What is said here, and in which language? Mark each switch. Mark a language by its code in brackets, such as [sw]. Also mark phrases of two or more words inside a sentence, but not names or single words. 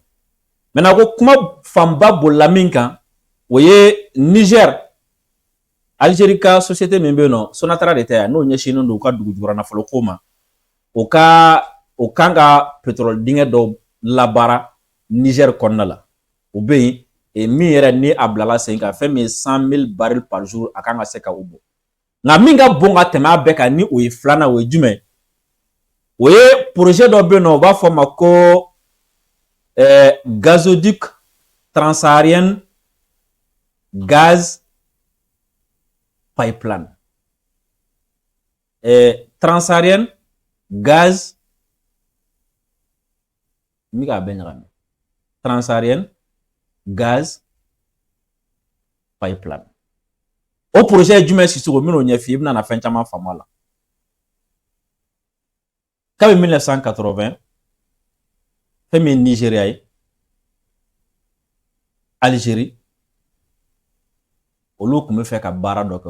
[bm] Maintenant ko kuma fanba bolila min kan o ye Niger, Algérie ka société min bɛ yen nɔ Sonatrach de tɛ yan n'o ɲɛsinnen don u ka dugu jukɔrɔ nafolo ko ma, o kan ka pétrole dingɛ dɔw labaara Niger kɔnɔna la. O bɛ yen min yɛrɛ ni a bilala sen kan fɛn min ye 100,000 [fr] barils par jour [bm] a kan ka se ka o bɔ. Nka min ka bon ka tɛmɛ a bɛɛ kan ni o ye filanan o ye jumɛn? O ye projet dɔ bɛ yen nɔ u b'a fɔ ma ko [fr] gazoduc transsaharien gaz pipeline. Transsaharien gaz transsaharien gaz pipeline. [bm] O projet jumɛn Sisoko min'o ɲɛf'i ye i bɛna na fɛn caman faamu a la. Kabini 1980 fɛn min ye Nigeria ye, Algérie olu tun bɛ fɛ ka baara dɔ kɛ.